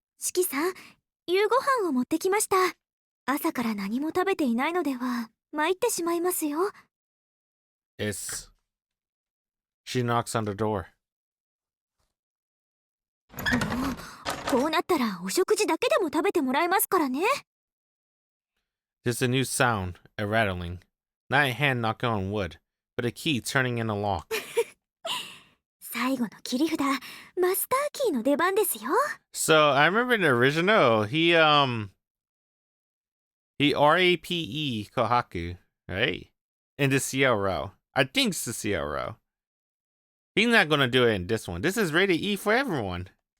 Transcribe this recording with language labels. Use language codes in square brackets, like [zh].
[ja] シキさん、夕ご飯を持ってきました。朝から何も食べていないのでは参ってしまいますよ。 [en] She knocks on the door. [ja] もう、こうなったらお食事だけでも食べてもらえますからね。 [en] There's a new sound, a rattling. Not a hand knocking on wood, but a key turning in a lock. [ja] 最後の切り札、マスターキーの出番ですよ。 [en] So I remember in the original, he RAPE Kohaku, right? In the Ciel Route. I think it's the Ciel Route. He's not gonna do it in this one. This is rated E for everyone.